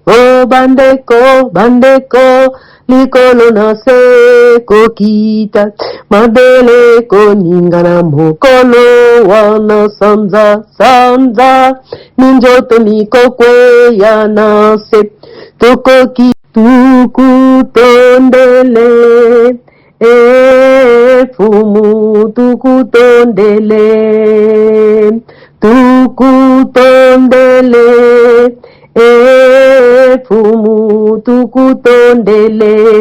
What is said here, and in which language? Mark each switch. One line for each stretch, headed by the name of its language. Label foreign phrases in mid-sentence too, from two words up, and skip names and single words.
Lingala: O bandeko, bandeko, likolo na se kokita. Mabele koningana mokolo wana sanza, sanza. Minzoto mikokwe ya na se.
Kongo: Tokoki tukutondele. Eh, fumu tukutondele, tukutondele, eh, fumu tukutondele.